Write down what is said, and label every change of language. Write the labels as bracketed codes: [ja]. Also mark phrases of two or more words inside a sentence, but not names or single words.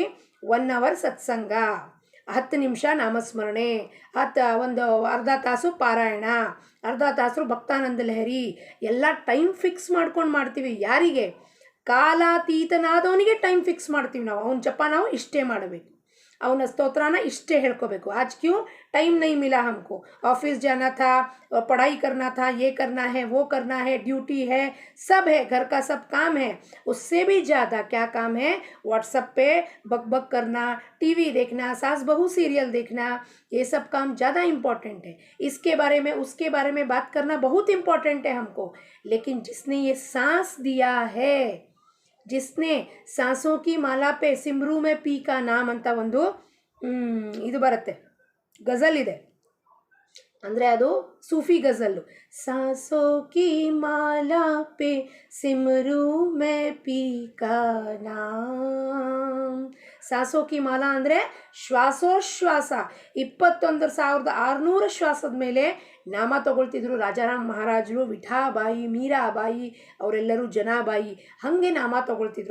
[kn] 1 hour ಸತ್ಸಂಗ, 10 ನಿಮಿಷ ನಾಮಸ್ಮರಣೆ, ಒಂದು ಅರ್ಧ ತಾಸು ಪಾರಾಯಣ, ಅರ್ಧ ತಾಸು ಭಕ್ತಾನಂದ ಲಹರಿ, ಎಲ್ಲ ಟೈಮ್ ಫಿಕ್ಸ್ ಮಾಡ್ಕೊಂಡು ಮಾಡ್ತೀವಿ. ಯಾರಿಗೆ? ಕಾಲಾತೀತನಾದವನಿಗೆ ಟೈಮ್ ಫಿಕ್ಸ್ ಮಾಡ್ತೀವಿ ನಾವು. ಅವನ ಜಪ ನಾವು ಇಷ್ಟೇ ಮಾಡಬೇಕು, ಅವನ ಸ್ತೋತ್ರನ ಇಷ್ಟೇ ಹೇಳ್ಕೋಬೇಕು. [hi] आज क्यों टाइम नहीं मिला हमको, ऑफिस जाना था, पढ़ाई करना था, ये करना है, वो करना है, ड्यूटी है, सब है, घर का सब काम है. उससे भी ज़्यादा क्या काम है? व्हाट्सएप पे बक करना, टीवी देखना, सास बहू सीरियल देखना, ये सब काम ज़्यादा इम्पॉर्टेंट है. इसके बारे में उसके बारे में बात करना बहुत इम्पॉर्टेंट है हमको. लेकिन जिसने ये सांस दिया है, जिसने सांसों की माला पे सिमरू में पी का नाम [kn] ಅಂತ ಒಂದು ಇದು ಬರುತ್ತೆ, ಗಜಲ್ ಇದೆ. ಅಂದರೆ ಅದು ಸೂಫಿ ಗಜಲ್ಲು. [hi] सांसों की माला पे सिमरूं मैं पी का नाम. सांसों की माला [kn] ಅಂದರೆ ಶ್ವಾಸೋಶ್ವಾಸ 21,600 ಶ್ವಾಸದ ಮೇಲೆ ನಾಮ ತಗೊಳ್ತಿದ್ರು ರಾಜಾರಾಮ್ ಮಹಾರಾಜರು, ವಿಠಾಬಾಯಿ, ಮೀರಾಬಾಯಿ, ಅವರೆಲ್ಲರೂ ಜನಾಬಾಯಿ ಹಾಗೆ ನಾಮ ತಗೊಳ್ತಿದ್ರು.